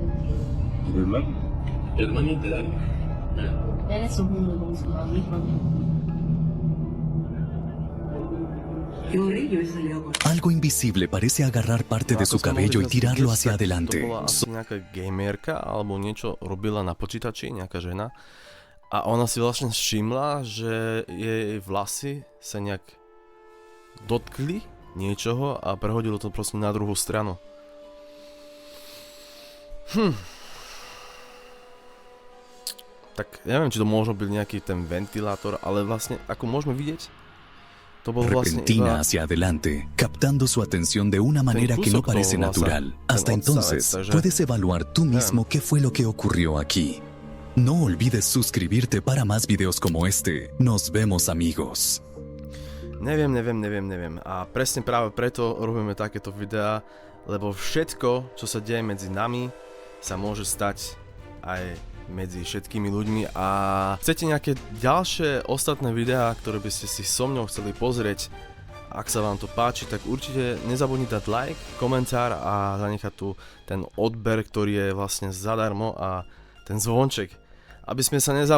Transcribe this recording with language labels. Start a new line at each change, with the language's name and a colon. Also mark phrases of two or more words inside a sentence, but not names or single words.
Spanish: Hermanita, él es un mundo como su mismo. Algo invisible parece agarrar parte de su cabello y tirarlo hacia adelante.
Slovak: To bola asi nejaká gamerka alebo niečo robila na počítači, nejaká žena. A ona si vlastne všimla, že jej vlasy sa nejak dotkli niečoho a prehodilo to proste na druhú stranu. Tak neviem, či to môže byť nejaký ten ventilátor, ale vlastne, ako môžeme vidieť, to bol vlastne
Spanish: repentina hacia adelante, captando su atención de una manera que no parece natural. Hasta entonces, puedes evaluar tú mismo qué fue lo que ocurrió aquí. No olvides suscribirte para más videos como este. Nos vemos, amigos.
Slovak: Neviem. A presne práve preto robíme takéto videá, lebo všetko, čo sa deje medzi nami, sa môže stať aj medzi všetkými ľuďmi. A chcete nejaké ďalšie ostatné videá, ktoré by ste si so mnou chceli pozrieť, ak sa vám to páči, tak určite nezabudnite dať like, komentár a zanechať tu ten odber, ktorý je vlastne zadarmo, a ten zvonček, aby sme sa nezabudli.